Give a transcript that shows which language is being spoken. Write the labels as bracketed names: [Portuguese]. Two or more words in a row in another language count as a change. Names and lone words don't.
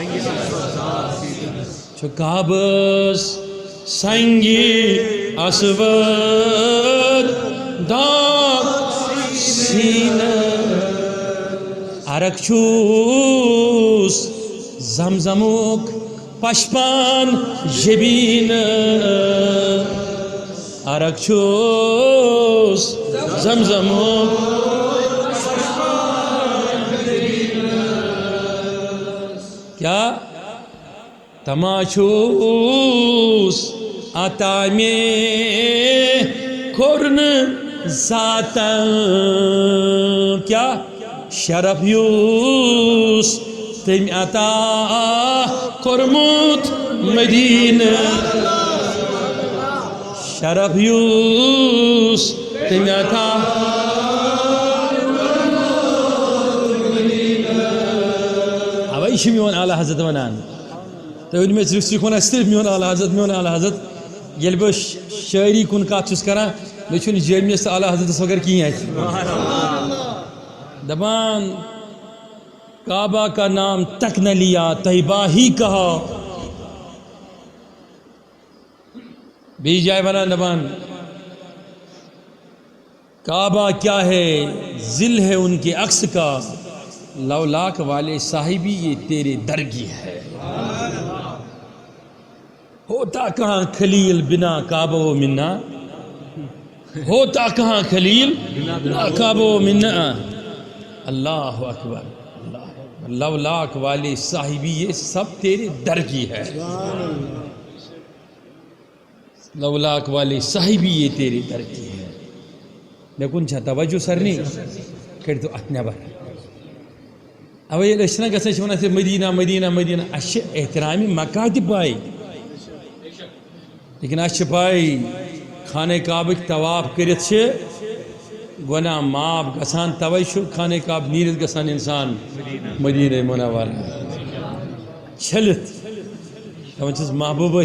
[Kashmiri] سنگِ اسود داغ سیٖنس عرق چھُس زمزمُک پشپان جبین عرق چھُس زمزمُک کیا تماشوس عطا میں کورن ذاتا کیا شرف یوس تم عطا کورمت مدینہ شرف یوس تم عطا اوے چھُ میون اعلیٰ حضرت ونان تُہۍ ؤنِو مےٚ ژٕ چھُکھ ونان صرف میون اعلیٰ حضرت ییٚلہِ بہٕ شٲعری کُن کتھ چھُس کران مےٚ چھُنہٕ جٲمِیَس تہٕ اعلیٰ حضرتس وغٲر کِہیٖنۍ اَتہِ دپان [Urdu] کعبہ کا نام تک نہ لیا طیبہ ہی کہا [Kashmiri] بیٚیہِ جایہِ ونان دپان کعبہ کیا ہے ذل ہے ان کے عکس کا لولاک والے صاحبی یہ تیرے در کی ہے ہوتا کہاں خلیل بنا کعبہ و منا ہوتا کہاں خلیل بنا کعبہ و منا اللہ اکبر لولاک والے صاحبی یہ سب تیرے در کی ہے [Urdu] لولاک والے صاحبی یہ تیرے در کی ہے [Kashmiri] مےٚ کُن چھا توجہ سارنٕے کٔرۍتو اَتھ نٮ۪بر اوے ییٚلہِ أسۍ چھِنہ گژھان چھِ وَنان أسۍ مدیٖنہ مدیٖنہ مدیٖنہ اَسہِ چھِ احترامِ مکہ تہِ پاے لیکن اَسہِ چھِ پاے خانہ کعبٕکۍ طواف کٔرِتھ چھِ گۄناہ معاف گژھان توے چھُ خانہ کعبہ نیٖرِتھ گژھان اِنسان مدیٖنہ منورہ چھٔلِتھ دپان چھِس محبوٗب